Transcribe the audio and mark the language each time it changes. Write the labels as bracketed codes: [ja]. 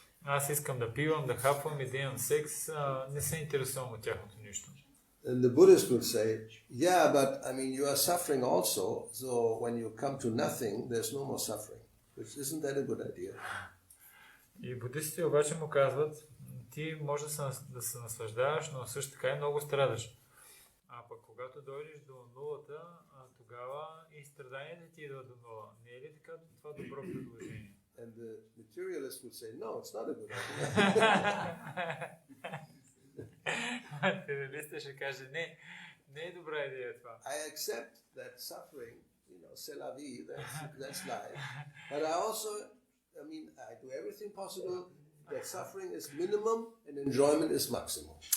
[bg] Аз искам да пивам, да хапвам и да имам секс, не се интересувам от тяхното нищо. [en] And the Buddhist would say, yeah, but you are suffering also, so when you come to nothing, there's no more suffering. Isn't that a good idea? [bg] И будистите обаче му казват, ти може да се наслаждаваш, но също така и много страдаш. А пък когато дойдеш до нулата, тогава и страданията ти идват до нула. Не е ли така това добро предложение? [en] And the materialist would say, no, it's not a good idea. [bg] Материалистът ще каже, не е добра идея това. [en] I accept that suffering, [fr] c'est la vie, [en] that's life. But I also, I do everything possible that suffering is minimum and enjoyment is maximum.